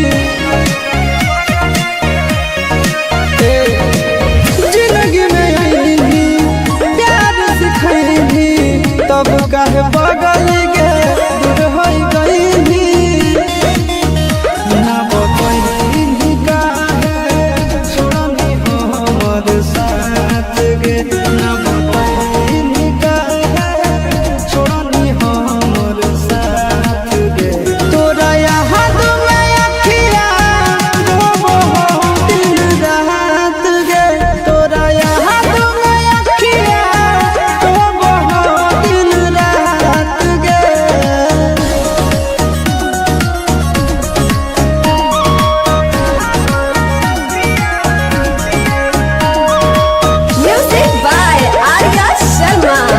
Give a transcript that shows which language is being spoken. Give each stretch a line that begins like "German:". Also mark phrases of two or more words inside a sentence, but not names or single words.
Magahi: जिंदगी में आईनी प्यार सिखैनी तब काहे बगल गे दूर हो गई। ना बतैनी काहे छोड़नी हमर साथ गे। ना बतैनी काहे छोड़नी हमर साथ गे। तोरा याद में अखिया रोबो दिन रात गे। तोरा याद में अखिया रोबो दिन रात गे।
English: Music by Arya Sharma.